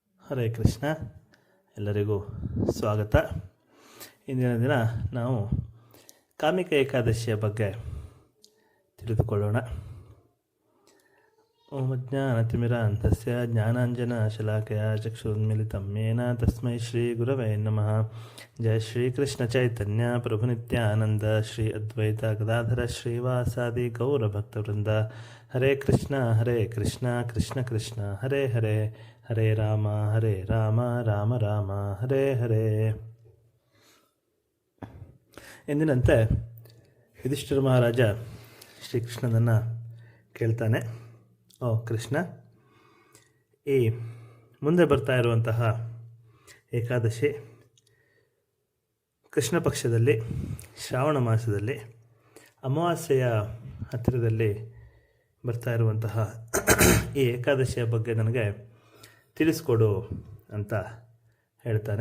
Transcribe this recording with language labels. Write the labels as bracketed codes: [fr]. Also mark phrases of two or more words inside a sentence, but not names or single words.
[kn] ಹರೇ ಕೃಷ್ಣ. ಎಲ್ಲರಿಗೂ ಸ್ವಾಗತ. ಇಂದಿನ ದಿನ ನಾವು ಕಾಮಿಕ ಏಕಾದಶಿಯ ಬಗ್ಗೆ ತಿಳಿದುಕೊಳ್ಳೋಣ. [sa] ಓಂ ಅಜ್ಞಾನತಿಮಿರಾಂಧಸ್ಯ ಜ್ಞಾನಾಂಜನಶಲಾಕಯ ಚಕ್ಷುರುನ್ಮಿಲಿತಂ ಯೇನ ತಸ್ಮೈ ಶ್ರೀ ಗುರವೇ ನಮಃ. ಜಯ ಶ್ರೀ ಕೃಷ್ಣ ಚೈತನ್ಯ ಪ್ರಭು ನಿತ್ಯಾನಂದ ಶ್ರೀ ಅದ್ವೈತ ಗದಾಧರ ಶ್ರೀವಾಸಾದಿ ಗೌರಭಕ್ತವೃಂದ. ಹರೇ ಕೃಷ್ಣ ಕೃಷ್ಣ ಕೃಷ್ಣ ಹರೇ ಹರೇ, ಹರೇ ರಾಮ ರಾಮ ರಾಮ ಹರೇ ಹರೇ. [kn] ಎಂದಿನಂತೆ ಯುಧಿಷ್ಠಿರ ಮಹಾರಾಜ ಶ್ರೀಕೃಷ್ಣನನ್ನು ಕೇಳ್ತಾನೆ, ಓ ಕೃಷ್ಣ, ಈ ಮುಂದೆ ಬರ್ತಾ ಇರುವಂತಹ ಏಕಾದಶಿ ಕೃಷ್ಣ ಪಕ್ಷದಲ್ಲಿ ಶ್ರಾವಣ ಮಾಸದಲ್ಲಿ ಅಮಾವಾಸ್ಯೆಯ ಹತ್ತಿರದಲ್ಲಿ ಬರ್ತಾ ಇರುವಂತಹ ಈ ಏಕಾದಶಿಯ ಬಗ್ಗೆ ನನಗೆ ತಿಳಿಸ್ಕೊಡು ಅಂತ ಹೇಳ್ತಾನೆ.